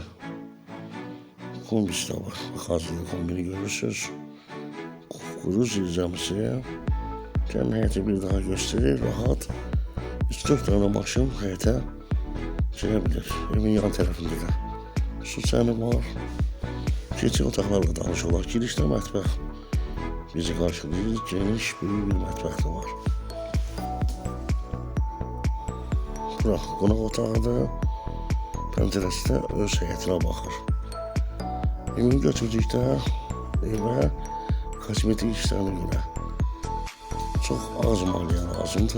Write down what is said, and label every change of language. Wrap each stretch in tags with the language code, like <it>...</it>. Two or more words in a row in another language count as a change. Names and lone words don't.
<tr>Kombisi de var. Hazırlı kombini görürsünüz. Kuru zilcamısı. Kendi heyeti bir daha gösterir. Rahat 3-4 tane maşın heyete girebilir.</tr> <az>Evin yan tarafında da su çəni var. Keçik otaqlarla tanış olaq. Girişdə mətbəx bizi qarşılayır. Geniş, büyük bir mətbəx də var. Bura qonaq otağıdır. Pəncərəsi də öz həyətinə baxır. Ümumi götürdükdə evə kosmetik işlərinə görə çox az maliyyə lazımdır.</az>